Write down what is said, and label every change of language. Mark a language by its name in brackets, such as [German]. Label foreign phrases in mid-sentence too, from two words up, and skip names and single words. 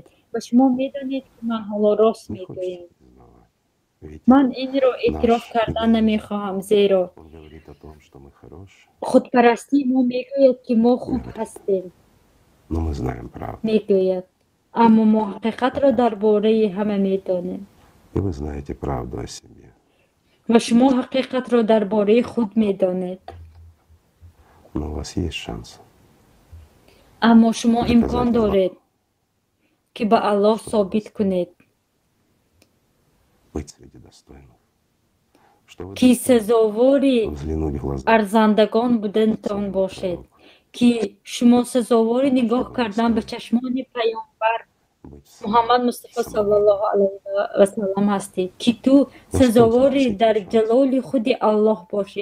[Tajik] ва шумо медонед, ки ман ҳоло рост мегӯям. ман инро эътироф кардан намехоҳам, зеро худпарастӣ мо мегӯяд, ки мо хуб ҳастем. мегӯяд, аммо мо ҳақиқатро дар бораи ҳама медонем. [Russian] И вы знаете правду о себе. [Tajik] ва шумо ҳақиқатро дар бораи худ медонед. [Russian] Но у вас есть шанс. [Tajik] аммо шумо имкон доред, ки ба Аллоҳ собит кунед, [Russian] Быть среди достойных. [Tajik] ки сазовори арзандагон будантон бошед, ки шумо сазовори нигоҳ кардан ба чашмони паёмбар Муҳаммад Мустафо [Arabic] صلى الله عليه وسلم [Tajik] ҳастед, ки ту сазовори дар ҷалоли худи Аллоҳ бошӣ.